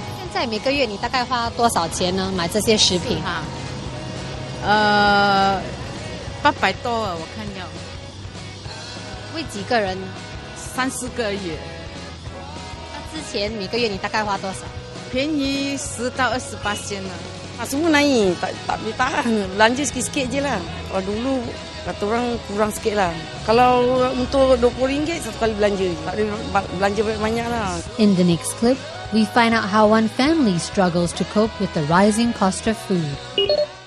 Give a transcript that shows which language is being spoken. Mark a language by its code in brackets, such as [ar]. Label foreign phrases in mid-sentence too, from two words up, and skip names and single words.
[zh] 现在每个月你大概花多少钱呢？买这些食品 800多啊，我看要。为几个人？3、4个月。之前每个月你大概花多少？便宜10到28% lah. [ms] Semua naik, tak boleh tahan. Belanja sikit-sikit je lah. Kalau dulu kata orang kurang sikit lah. Kalau untuk RM20 satu kali belanja, tak boleh belanja banyak lah. [en] In the next clip, we find out how one family struggles to cope with the rising cost of food.